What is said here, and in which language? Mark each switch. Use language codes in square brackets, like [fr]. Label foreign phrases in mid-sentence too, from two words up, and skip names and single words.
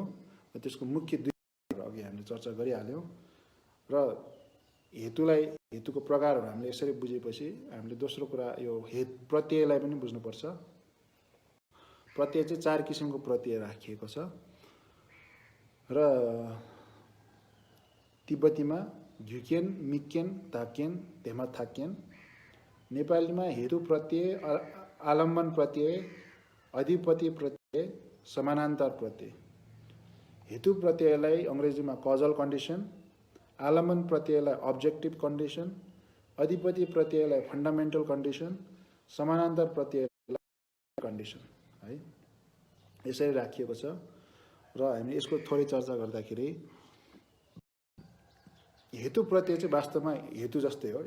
[ne] त्यसको मुख्य 2 अघि हामीले चर्चा गरिहाल्यौँ। र हेतुको प्रकारहरू हामीले यसरी बुझेपछि हामीले दोस्रो कुरा यो प्रत्ययलाई पनि बुझ्नुपर्छ। प्रत्यय चाहिँ 4 किसिमको प्रत्यय राखिएको छ र तिब्बतीमा [bo] རྒྱུ་རྐྱེན་ དམིགས་རྐྱེན་ བདག་རྐྱེན་ དེ་མ་ཐག་རྐྱེན. [ne] नेपालीमा हेतु प्रत्यय, आलम्बन प्रत्यय, अधिपति प्रत्यय, समानान्तर प्रत्यय, हेतु प्रत्ययलाई अङ्ग्रेजीमा [en] causal condition, [ne] आलम्बन प्रत्ययलाई [en] objective condition, [ne] अधिपति प्रत्ययलाई [en] fundamental condition, [ne] समानान्तर प्रत्ययलाई कन्डिसन है, यसरी राखिएको छ। र हामी यसको थोरै चर्चा गर्दाखेरि हेतु प्रत्यय चाहिँ वास्तवमा हेतु जस्तै हो।